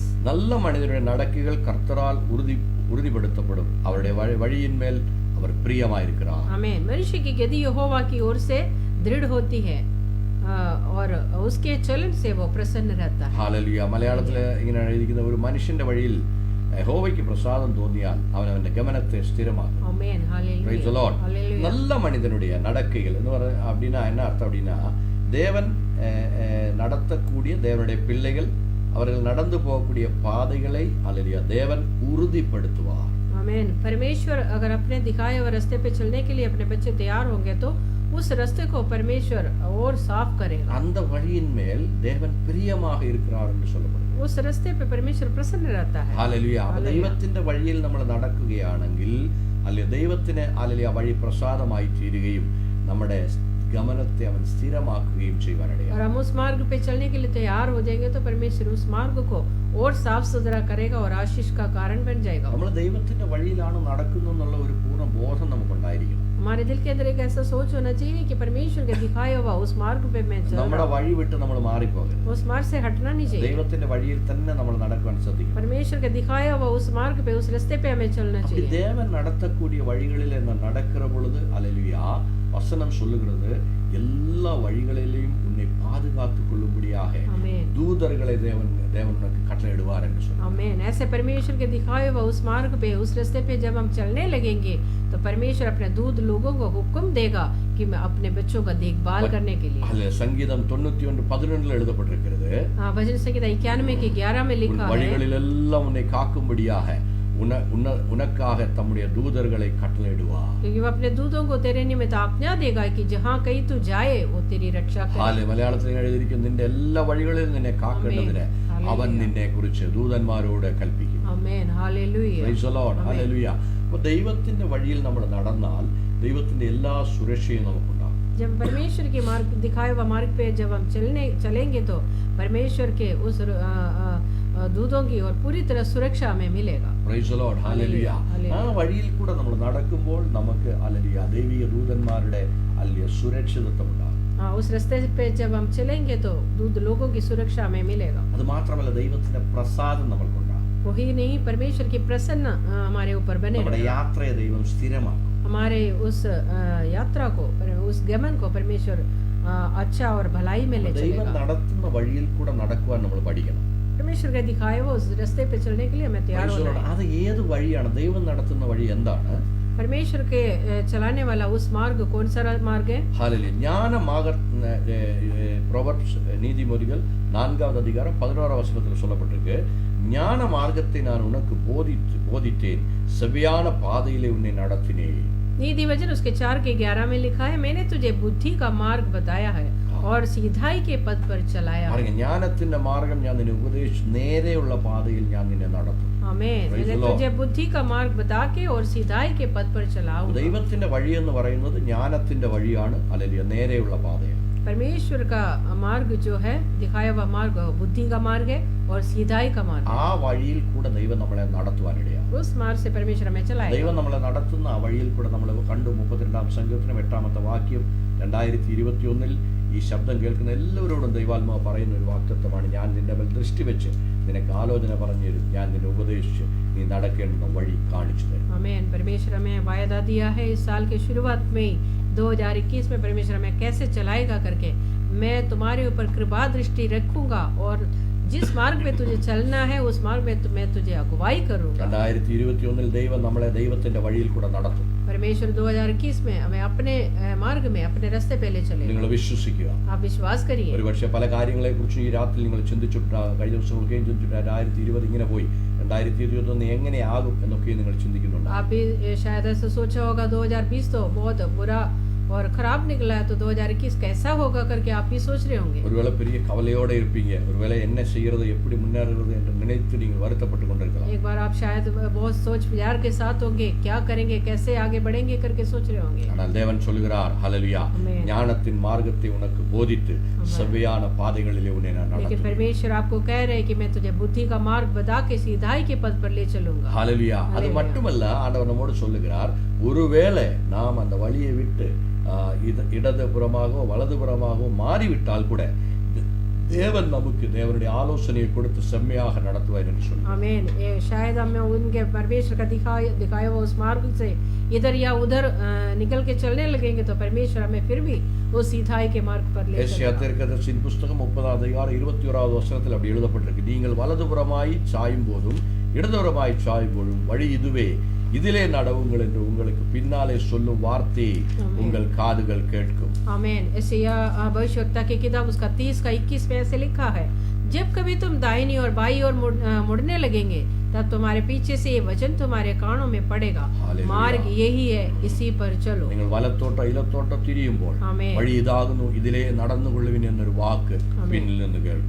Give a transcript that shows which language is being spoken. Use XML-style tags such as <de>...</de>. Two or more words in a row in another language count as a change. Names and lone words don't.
<ta>நல்ல மனிதனுடைய நடக்கைகள் கர்த்தரால் உறுதிப்படுத்தப்படும், அவருடைய வழியின் மேல் அவர் பிரியமாயிருக்கிறார்.</ta> <hi>आमीन। मनुष्य की गति यहोवा की ओर से दृढ़ होती है और उसके चलन से वो प्रसन्न रहता है।</hi> <ml>ഹല്ലേലൂയ. മലയാളത്തിൽ ഇങ്ങനെ എഴുതിയിരിക്കുന്ന, ഒരു മനുഷ്യന്റെ വഴിയിൽ യഹോവയ്ക്ക് പ്രസാദം തോന്നിയാൽ അവൻ അവന്റെ ഗമനത്തെ സ്ഥിരമാക്കും. ആമേൻ, ഹല്ലേലൂയ,</ml> <en>Praise the Lord.</en> <ml>ഹല്ലേലൂയ.</ml> <ta>நல்ல மனிதனுடைய நடக்கைகள்</ta> <ml>എന്ന് പറഞ്ഞ</ml> <ta>அப்படின்னா என்ன அர்த்தம் அப்படின்னா, தேவன் நடத்தக்கூடிய தேவனுடைய பிள்ளைகள் அவர்கள் நடந்து போகக்கூடிய பாதைகளை அல்லேலூயா தேவன் உறுதிப்படுத்துவார்.</ta> <hi>आमीन। परमेश्वर अगर अपने दिखाए हुए रास्ते पे चलने के लिए अपने बच्चे तैयार होंगे तो उस रास्ते को परमेश्वर और साफ करेगा।</hi> <ta>அந்த வழியின் மேல் தேவன் பிரியமாக இருக்கிறார் என்று சொல்லப்படுகிறது.</ta> <hi>उस रास्ते पे परमेश्वर प्रसन्न रहता है।</hi> <ml>ഹല്ലേലൂയ. ദൈവത്തിന്റെ വഴിയിൽ നമ്മൾ നടക്കുകയാണെങ്കിൽ അല്ലെങ്കിൽ ദൈവത്തിന് ഹല്ലേലൂയ വഴി പ്രസാദമായി തീരുകയും നമ്മുടെ ഗമനത്തെ അവൻ സ്ഥിരമാക്കുകയും ചെയ്യുവാനിടയാകും.</ml> <hi>और हम उस मार्ग पे चलने के लिए तैयार हो जाएंगे तो परमेश्वर उस मार्ग को और साफ सुथरा करेगा और आशीष का कारण बन जाएगा।</hi> <ml>നമ്മൾ ദൈവത്തിന്റെ വഴിയിലാണ് നടക്കുന്നത് എന്നുള്ള ഒരു പൂർണ്ണ ബോധം നമുക്കുണ്ടായിരിക്കണം.</ml> <hi>हमारे दिल के अंदर एक ऐसा सोच होना चाहिए कि परमेश्वर के दिखाया हुआ उस मार्ग पे मैं चल</hi> <ml>നമ്മുടെ</ml> <hi>रहा हूं।</hi> <ml>വഴി വിട്ട് നമ്മൾ മാറിപ്പോകരുത്.</ml> <hi>उस मार्ग से हटना नहीं चाहिए।</hi> <ml>ദൈവത്തിന്റെ വഴിയിൽ തന്നെ നമ്മൾ നടക്കുവാൻ ശ്രദ്ധിക്കണം.</ml> <hi>परमेश्वर के दिखाया हुआ उस मार्ग पे, उस रास्ते पे हमें चलना</hi> <ta>அப்படி</ta> <hi>चाहिए।</hi> <ta>தேவன் நடத்தக்கூடிய வழிகளில் நான் நடக்கிற பொழுது ஹல்லேலூயா வசனம் சொல்லுகிறது, எல்லா வழிகளிலேயும் உன்னை பாதுகாத்துக் கொள்ளும்படியாக</ta> <hi>आमीन,</hi> <ta>தூதர்களை தேவன் உனக்கு கட்டளையிடுவார் என்று சொன்னார்.</ta> <hi>आमीन। ऐसे परमेश्वर के दिखाए हुआ उस मार्ग पे, उस रास्ते पे जब हम चलने लगेंगे तो परमेश्वर अपने दूत लोगों को हुक्म देगा कि मैं अपने बच्चों का देखभाल करने के लिए।</hi> <ta>அல்ல சங்கீதம் 91:11 எழுதப்பட்டிருக்கிறது,</ta> <hi>भजन संहिता 91:11 में लिखा है,</hi> <ta>வழிகளில் எல்லாம் உன்னை காக்கும்படியாக உனக்காக தம்முடைய தூதர்களை கட்டளையிடுவார்.</ta> <hi>क्योंकि वो अपने दूतों को तेरे निमित्त आज्ञा देगा कि जहाँ कहीं तू जाए वो तेरी रक्षा करे।</hi> <ml>മലയാളത്തിൽ എഴുതിയിരിക്കുന്ന, നിന്റെ എല്ലാ വഴികളിലും നിന്നെ കാക്കേണ്ടതിന് അവൻ നിന്നെ കുറിച്ച് ദൂതന്മാരോട് കൽപ്പിക്കും. ആമേൻ, ഹല്ലേലൂയ,</ml> <en>Praise the Lord.</en> <ml>ഹല്ലേലൂയ. അപ്പോൾ ദൈവത്തിന്റെ വഴിയിൽ നമ്മൾ നടന്നാൽ ദൈവത്തിന്റെ എല്ലാ സുരക്ഷയും നമുക്കുണ്ടാകും.</ml> <hi>जब परमेश्वर के मार्ग दिखाए हुआ मार्ग पे जब हम चलेंगे तो परमेश्वर के उस दूतों की और पूरी तरह सुरक्षा हमें मिलेगा।</hi> <en>Praise the Lord.</en> <ml>ഹല്ലേലൂയ. ആ വഴിയിൽ കൂടെ നമ്മൾ നടക്കുമ്പോൾ നമുക്ക് ഹല്ലേലൂയ ദൈവിക ദൂതന്മാരുടെ ഹല്ലേലൂയ സുരക്ഷിതത്വം ഉണ്ടാകും.</ml> <hi>उस रास्ते पे जब हम चलेंगे तो दूत लोगों की सुरक्षा हमें मिलेगा।</hi> <ml>അത് മാത്രമല്ല, ദൈവത്തിന്റെ പ്രസാദം നമ്മൾക്കുണ്ടാകും.</ml> <hi>वही नहीं, परमेश्वर की प्रसन्न हमारे ऊपर बने</hi> <ml>നമ്മുടെ</ml> <hi>रहेगा।</hi> <ml>യാത്രയെ ദൈവം സ്ഥിരമാക്കും.</ml> <hi>हमारे उस यात्रा को, उस गमन को परमेश्वर अच्छा और भलाई में ले</hi> <ml>ദൈവം</ml> <hi>चलेगा।</hi> <ml>നടത്തുന്ന വഴിയിൽ കൂടെ നടക്കുവാൻ നമ്മൾ പഠിക്കണം.</ml> <hi>परमेश्वर के दिखाए वो उस रास्ते पे चलने के लिए हमें तैयार</hi> <en>Praise the</en> <hi>होना</hi> <en>Lord.</en> <hi>है।</hi> <ml>അത് ഏത് വഴിയാണ്? ദൈവം നടത്തുന്ന വഴി എന്താണ്?</ml> <hi>परमेश्वर के चलाने वाला उस मार्ग कौन सा मार्ग है?</hi> <ml>ഹല്ലേലൂയ.</ml> <ta>Proverbs நீதிமொழிகள் 4வது அதிகாரம் 11வது வசனத்தில் சொல்லப்பட்டிருக்கு, ஞான மார்க்கத்தை நான் உனக்கு போதித்தேன், செவ்வையான பாதையிலே உன்னை நடத்தினேன்.</ta> <hi>नीति वचन उसके 4:11 में लिखा है, मैंने तुझे बुद्धि का मार्ग बताया है और सीधाई के पद पर चलाया है।</hi> <ml>ജ്ഞാനത്തിന്റെ മാർഗം ഞാൻ നിന്നെ ഉപദേശിച്ചു, നേരെയുള്ള പാതയിൽ ഞാൻ നിന്നെ നടത്തും.</ml> <hi>आमीन।</hi> <en>Praise</en> <hi>मैंने</hi> <en>the Lord.</en> <hi>तुझे बुद्धि का मार्ग बता के और सीधाई के पद पर चलाऊंगा।</hi> <ml>ദൈവത്തിന്റെ വഴി എന്ന് പറയുന്നത് ജ്ഞാനത്തിന്റെ വഴിയാണ്, അല്ലെങ്കിൽ നേരെയുള്ള പാതയാണ്.</ml> <hi>परमेश्वर का मार्ग जो है, दिखाया हुआ मार्ग बुद्धि का मार्ग है और सीधाई का मार्ग।</hi> <ml>ആ വഴിയിൽ കൂടെ ദൈവം നമ്മളെ നടത്തുവാനിടയാണ്.</ml> <hi>उस मार्ग से परमेश्वर हमें चलाएगा।</hi> <ml>ദൈവം നമ്മളെ നടത്തുന്ന ആ വഴിയിൽ കൂടെ നമ്മൾ കണ്ടു. 32-ാം സങ്കീർത്തനം 8ാമത്തെ വാക്യം. 2021 ഈ ശബ്ദം കേൾക്കുന്ന എല്ലാവരോടും ദൈവാത്മാവ് പറയുന്ന ഒരു വാക്തത്വമാണ്, ഞാൻ നിന്റെ മേൽ ദൃഷ്ടി വെച്ച് നിനക്ക് ആലോചന പറഞ്ഞു തരും, ഞാൻ നിന്നെ ഉപദേശിച്ച് നീ നടക്കേണ്ടുന്ന വഴി കാണിച്ചു തരും.</ml> <hi>आमीन। परमेश्वर हमें वायदा दिया है इस साल के शुरुआत में 2021 में परमेश्वर हमें कैसे चलाएगा करके, मैं तुम्हारे ऊपर कृपा दृष्टि रखूंगा और जिस मार्ग पे तुझे चलना है उस मार्ग में मैं तुझे अगुवाई करूंगा।</hi> <ml>2021 ദൈവം നമ്മളെ ദൈവത്തിന്റെ വഴിയിൽ കൂടെ നടത്തും.</ml> <hi>परमेश्वर 2021 में हमें अपने मार्ग में अपने रास्ते पे ले चलेगा।</hi> <ml>നിങ്ങൾ വിശ്വസിക്കുക.</ml> <hi>आप विश्वास करिए।</hi> <ml>ഒരുപക്ഷെ പല കാര്യങ്ങളെ കുറിച്ച് ഈ രാത്രി നിങ്ങൾ ചിന്തിച്ചിട്ടുണ്ടാകും. കഴിഞ്ഞ ദിവസം ചിന്തിച്ചിട്ട് 2020 ഇങ്ങനെ പോയി, 2021 എങ്ങനെയാകും എന്നൊക്കെ നിങ്ങൾ ചിന്തിക്കുന്നുണ്ട്.</ml> <hi>आप भी शायद ऐसा सोचा होगा 2020 तो बहुत बुरा और खराब निकला है, तो 2021 कैसा होगा करके आप भी सोच रहे होंगे।</hi> <ta>ஒருவேளை பெரிய கவலையோட இருப்பீங்க. ஒருவேளை என்ன செய்யறது, எப்படி முன்னேறுறது என்று நினைத்து நீங்கள் வருத்தப்பட்டு கொண்டிருக்கலாம்.</ta> <hi>एक बार आप शायद बहुत सोच विचार के साथ होंगे, क्या करेंगे, कैसे आगे बढ़ेंगे करके सोच रहे होंगे।</hi> <ta>ஆனால் தேவன் சொல்கிறார், ஹல்லேலூயா, ஞானத்தின் மார்க்கத்தை உனக்கு போதித்து செவ்வையான பாதைகளிலே உன்னை நான்</ta> <hi>लेकिन</hi> <ta>நடத்துவேன்.</ta> <hi>परमेश्वर आपको कह रहे हैं कि मैं तुझे बुद्धि का मार्ग बता के सीधाई के पद पर ले चलूंगा।</hi> <ta>ஹல்லேலூயா. அது மட்டுமல்ல, ஆண்டவர் நம்மோடு சொல்லுகிறார், ஒருவேளை நாம் அந்த வழியை விட்டு இடதுபுறமாகவோ வலதுபுறமாகவோ மாறிவிட்டால் கூட தேவன் நமக்கு தேவனுடைய ஆலோசனையை கொடுத்து செம்மையாக நடத்துவார் என்று சொல்றார்.</ta> <hi>आमीन। ये शायद हम उनके परमेश्वर का दिखाया हुआ उस मार्ग से इधर या उधर निकल के चलने लगेंगे तो परमेश्वर हमें फिर भी वो सीधाई के मार्ग पर ले चलेगा।</hi> <ta>ஏசாயா தீர்க்கதரிசியின் புத்தகம் 30:21 அப்படி எழுதப்பட்டிருக்கு, நீங்கள் வலதுபுறமாய் சாயும் போதும் இடதுபுறமாய் சாயும் போதும் வழி இதுவே, இதிலே நடவுங்கள் என்று உங்களுக்கு பின்னாலே சொல்லும் வார்த்தை உங்கள் காதுகள் கேட்கும்.</ta> <hi>आमीन। यशायाह भविष्यवक्ता की किताब उसका 30 का 21 में ऐसे लिखा है, जब कभी तुम दाहिनी और बाईं ओर मुड़ने लगेंगे तब तुम्हारे पीछे से ये वचन तुम्हारे कानों में पड़ेगा, मार्ग यही है, इसी पर चलो।</hi> <ml>നിങ്ങൾ വലത്തോട്ടോ ഇടത്തോട്ടോ തിരിയുമ്പോൾ വഴി ഇതാകുന്നു, ഇതിലേ നടന്നുകൊള്ളുവിൻ എന്നൊരു വാക്ക് പിന്നിൽ നിന്ന് കേൾക്കും.</ml>